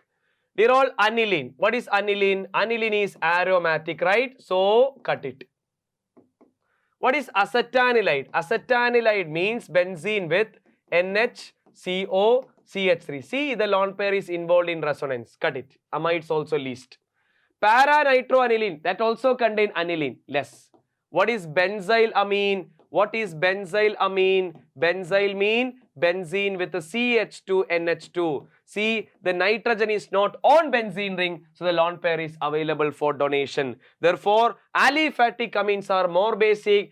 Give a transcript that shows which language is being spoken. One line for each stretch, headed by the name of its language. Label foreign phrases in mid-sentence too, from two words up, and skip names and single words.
English: They're all aniline. What is aniline? Aniline is aromatic, right? So cut it. What is acetanilide? Acetanilide means benzene with NHCO, CH3. See, the lone pair is involved in resonance. Cut it. Amides also least. Para-nitroaniline, that also contain aniline, less. What is benzyl amine? What is benzyl amine? Benzyl mean benzene with the CH2, NH2. See, the nitrogen is not on benzene ring, so the lone pair is available for donation. Therefore, aliphatic amines are more basic.